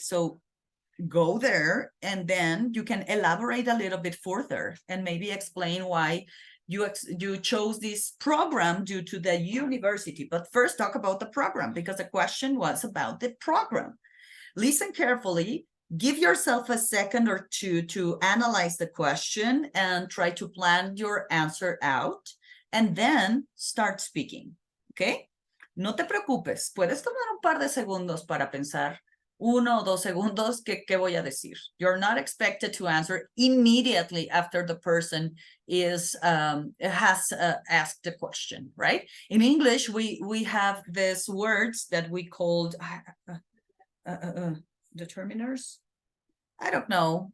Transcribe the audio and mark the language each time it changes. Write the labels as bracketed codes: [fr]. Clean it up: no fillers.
[en] So go there and then you can elaborate a little bit further and maybe explain why you chose this program due to the university. But first talk about the program because the question was about the program. Listen carefully. Give yourself a second or two to analyze the question and try to plan your answer out. And then start speaking, ¿ok? [es] No te preocupes, puedes tomar un par de segundos para pensar, 1 o 2 segundos, ¿qué voy a decir? [en] You're not expected to answer immediately after the person has asked the question, right? In English, we have these words that we called determiners. I don't know.